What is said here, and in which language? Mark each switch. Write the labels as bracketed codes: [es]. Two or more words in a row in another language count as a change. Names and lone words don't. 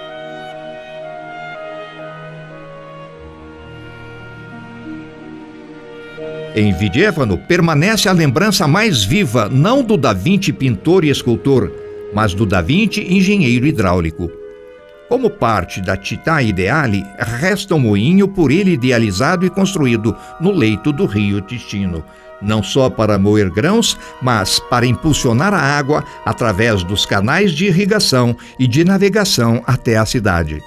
[pt] Em Vigevano permanece a lembrança mais viva não do Da Vinci pintor e escultor, mas do Da Vinci engenheiro hidráulico. Como parte da Città Ideale, resta um moinho por ele idealizado e construído no leito do rio Ticino, não só para moer grãos, mas para impulsionar a água através dos canais de irrigação e de navegação até a cidade.